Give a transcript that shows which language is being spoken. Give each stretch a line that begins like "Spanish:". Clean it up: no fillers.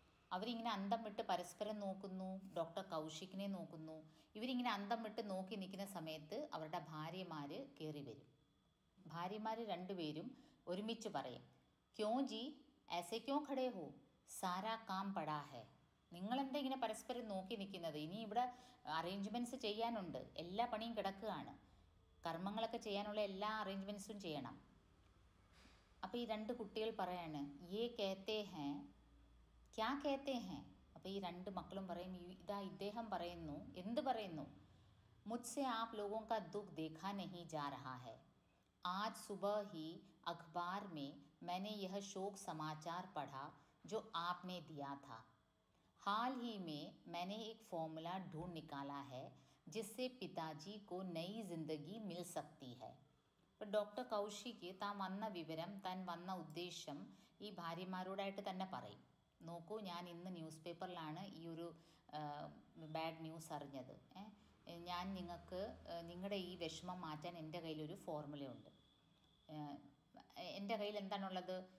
Malayalam: അവരിങ്ങനെ അന്തം വിട്ട് പരസ്പരം നോക്കുന്നു, ഡോക്ടർ കൗശിക്കിനെ നോക്കുന്നു. ഇവരിങ്ങനെ അന്തം വിട്ട് നോക്കി നിൽക്കുന്ന സമയത്ത് അവരുടെ ഭാര്യമാർ കയറി വരും. ഭാര്യമാർ 2 പേരും ഒരുമിച്ച് പറയും,
Hindi: ക്യോ ജി ऐसे क्यों खड़े हो, सारा काम पड़ा है.
Malayalam: നിങ്ങളെന്താ ഇങ്ങനെ പരസ്പരം നോക്കി നിൽക്കുന്നത്? ഇനി ഇവിടെ അറേഞ്ച്മെൻറ്റ്സ് ചെയ്യാനുണ്ട്, എല്ലാ പണിയും കിടക്കുകയാണ്, കർമ്മങ്ങളൊക്കെ ചെയ്യാനുള്ള എല്ലാ അറേഞ്ച്മെൻറ്റ്സും ചെയ്യണം. അപ്പോൾ ഈ 2 കുട്ടികൾ പറയാണ്,
Hindi: യേ കേത്തേ ഹേ ക്യാ കേത്തേ ഹേ.
Malayalam: അപ്പോൾ ഈ 2 മക്കളും പറയും, ഇതാ ഇദ്ദേഹം പറയുന്നു. എന്ത് പറയുന്നു?
Hindi: मुझसे आप लोगों का दुख देखा नहीं जा रहा है। आज सुबह ही अखबार में मैंने यह शोक समाचार पढ़ा जो आपने दिया था। हाल ही में मैंने एक फॉर्मूला ढूंढ निकाला है जिससे पिताजी को नई जिंदगी मिल सकती है.
Malayalam: ഇപ്പം ഡോക്ടർ കൗശിക്ക് താൻ വന്ന വിവരം, താൻ വന്ന ഉദ്ദേശം ഈ ഭാര്യമാരോടായിട്ട് തന്നെ പറയും. നോക്കൂ, ഞാൻ ഇന്ന് ന്യൂസ് പേപ്പറിലാണ് ഈ ഒരു ബാഡ് ന്യൂസ് അറിഞ്ഞത്. ഞാൻ നിങ്ങൾക്ക് നിങ്ങളുടെ ഈ വിഷമം മാറ്റാൻ എൻ്റെ കയ്യിലൊരു ഫോർമുലയുണ്ട്. എൻ്റെ കയ്യിൽ എന്താണുള്ളത്?